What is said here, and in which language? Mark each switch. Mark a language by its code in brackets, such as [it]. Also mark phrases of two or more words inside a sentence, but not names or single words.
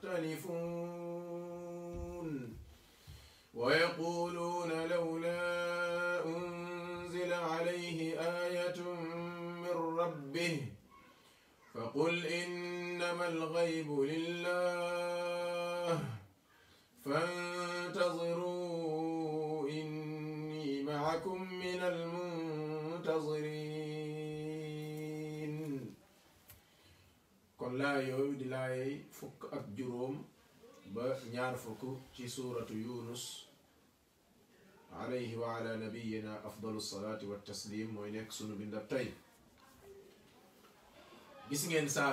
[ar] يختلفون ويقولون لولا أنزل عليه آية من ربه فقل إنما الغيب لله فانتظروا إني معكم من [wo] المنتظرين kon laa yooyu di laay fukk ak juróom ba ñaar fukk ci suuratu Yunus [ar] عليه وعلى نبينا أفضل الصلاة والتسليم [wo] mooy nekk sunu bindab tey gis ngeen saar